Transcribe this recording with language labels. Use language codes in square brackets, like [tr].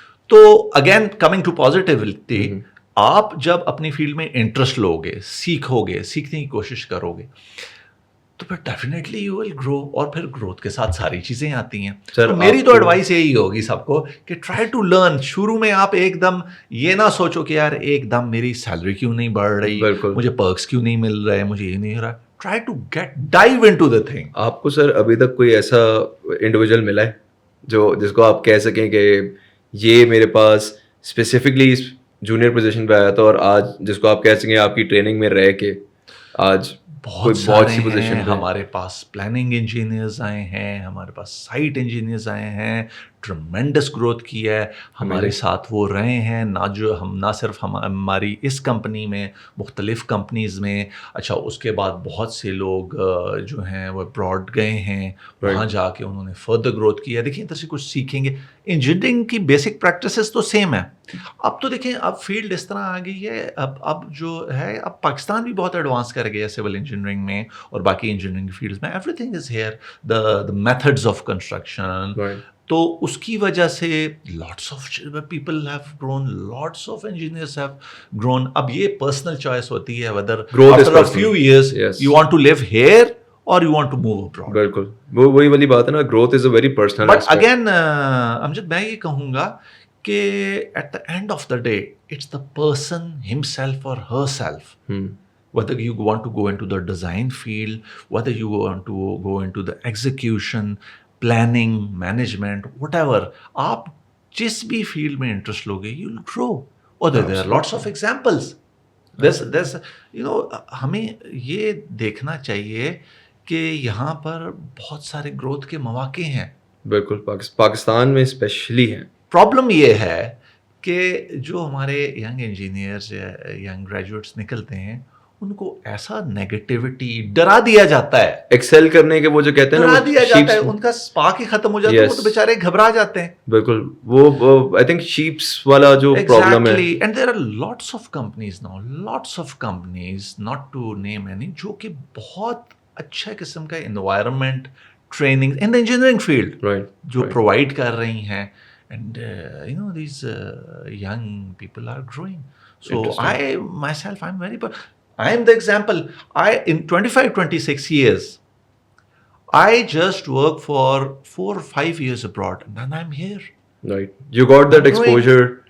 [ur] تو [en] again coming to positivity, [ur] آپ جب اپنی فیلڈ میں انٹرسٹ لو گے, سیکھو گے, سیکھنے کی کوشش کرو گے, تو پھر [en] definitely you will grow, [ur] اور پھر گروتھ کے ساتھ ساری چیزیں آتی ہیں. تو میری تو ایڈوائس یہی ہوگی سب کو کہ [en] Try to learn. [ur] شروع میں آپ ایک دم یہ نہ سوچو کہ یار ایک دم میری سیلری کیوں نہیں بڑھ رہی, مجھے پرکس کیوں نہیں مل رہے, مجھے یہ نہیں ہو رہا. [en] Try to dive into the thing. [ur] آپ کو سر ابھی تک کوئی ایسا انڈیویجول ملا ہے جس کو آپ کہہ سکیں کہ یہ میرے پاس اسپیسیفکلی جونیئر پوزیشن پہ آیا تھا, اور آج جس کو آپ کہہ سکیں آپ کی ٹریننگ میں رہ کے آج بہت سی پوزیشن ہیں. ہمارے پاس پلاننگ انجینئرز آئے ہیں, ہمارے پاس سائٹ انجینئرز آئے ہیں, ٹرمینڈس گروتھ کی ہے, ہمارے ساتھ وہ رہے ہیں نہ صرف ہماری اس کمپنی میں, مختلف کمپنیز میں. اچھا اس کے بعد بہت سے لوگ جو ہیں وہ ابراڈ گئے ہیں, وہاں جا کے انہوں نے فردر گروتھ کی ہے. دیکھیں ادھر سے کچھ سیکھیں گے. انجینئرنگ کی بیسک پریکٹسز تو سیم ہے. اب تو دیکھیں اب فیلڈ اس طرح آ گئی ہے, اب جو ہے اب پاکستان بھی بہت ایڈوانس کر گیا ہے سول انجینئرنگ میں اور باقی انجینئرنگ فیلڈز میں. [en] Everything is here, the methods of construction. [ur] تو اس کی وجہ سے [en] Lots of people have grown, lots of engineers have grown. [ur] اب یہ پرسنل چوائس ہوتی ہے [en] whether after a few years you want to live here or you want to move abroad. [ur] بالکل وہی والی بات ہے نا, [en] growth is a very personal aspect. But again [ur] امجد میں یہ کہوں گا کہ [en] at the end of the day it's the person himself or herself. Whether you want to go into the design field, whether you want to go into the execution, planning, management, whatever, [ur] آپ جس بھی field میں interest لوگے [en] you will grow. اور there are lots of examples. [ur] There's ہمیں یہ دیکھنا چاہیے کہ یہاں پر بہت سارے گروتھ کے مواقع ہیں. بالکل پاکستان میں اسپیشلی ہیں. پرابلم یہ ہے کہ جو ہمارے ینگ انجینئرز یا ینگ گریجویٹس نکلتے ہیں ان کو ایسا نیگیٹیوٹی ڈرا دیا جاتا ہے, ایکسل کرنے کے وہ جو کہتے ہیں نا, ڈرا دیا جاتا ہے, ان کا اسپارک ہی ختم ہو جاتا ہے, وہ تو بیچارے گھبرا جاتے ہیں. بالکل, وہ [en] I think [ur] شیپس والا جو پرابلم ہے. [en] and there are lots of companies now, lots of companies, not to name any, [ur] جو کہ بہت اچھا قسم کا environment training in the engineering field جو پرووائڈ کر رہی ہیں. [en] And you know these young people are growing. So I myself, I'm very, I am the example. In 25-26 years, I just worked for 4 or 5 years abroad, and then I'm here. Right. You got that exposure.